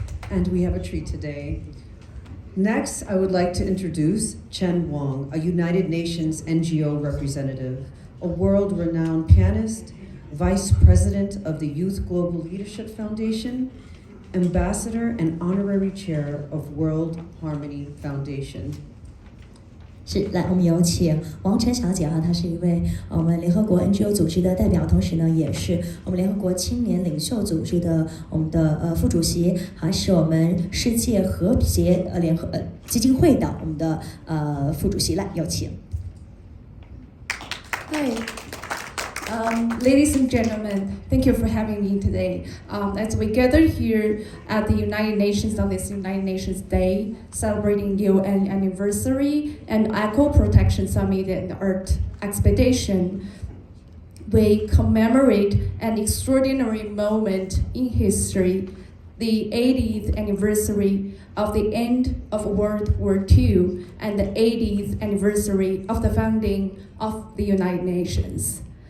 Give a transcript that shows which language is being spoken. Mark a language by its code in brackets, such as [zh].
[en] And we have a treat today. Next, I would like to introduce Chen Wang, a United Nations NGO representative, a world-renowned pianist, Vice President of the Youth Global Leadership Foundation, Ambassador and Honorary Chair of World Harmony Foundation. [zh] 是，来，我们有请王晨小姐哈，她是一位我们联合国 NGO 组织的代表，同时呢，也是我们联合国青年领袖组织的我们的副主席，还是我们世界和谐联合基金会的我们的副主席，来，有请。 [en] Hi. Ladies and gentlemen, thank you for having me today. As we gather here at the United Nations on this United Nations Day, celebrating UN anniversary and Eco Protection Summit and Art Expedition, we commemorate an extraordinary moment in history, the 80th anniversary of the end of World War II and the 80th anniversary of the founding of the United Nations.